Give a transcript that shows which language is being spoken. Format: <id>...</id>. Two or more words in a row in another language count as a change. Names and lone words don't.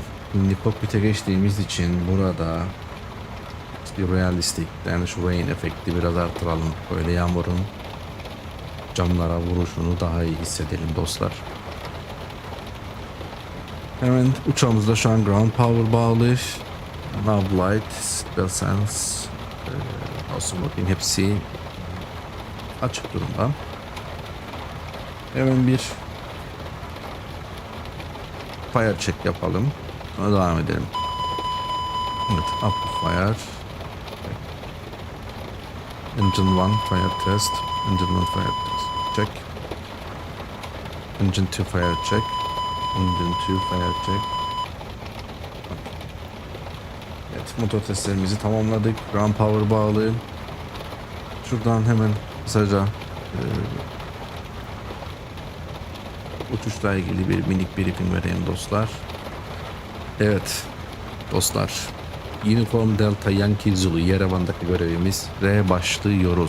<tr>Şimdi kokpite geçtiğimiz için burada bir realistik</tr> <en>damage rain</en> <tr>efekti biraz artıralım. Böyle yağmurun camlara vuruşunu daha iyi hissedelim dostlar. Hemen uçağımızda şu an ground power bağlı.</tr> <en>Nav light, spell sense, awesome looking</en> <tr>hepsi açık durumda. Hemen bir</tr> <en>fire check</en> <tr>yapalım. Sonra devam edelim. Evet,</tr> <en>up fire. Engine 1 fire test. Engine 1 fire test. Check. Engine 2 fire check. Engine 2 fire check.</en> <tr>Evet, motor testlerimizi tamamladık. Ground power bağlı. Şuradan hemen kısaca uçuşla ilgili bir</tr> <en>minik briefing</en> <tr>vereyim dostlar. Evet dostlar.</tr> <en>Uniform Delta Yankee Zulu</en> <tr>Yerevan'daki görevimiz ve başlıyoruz.</tr>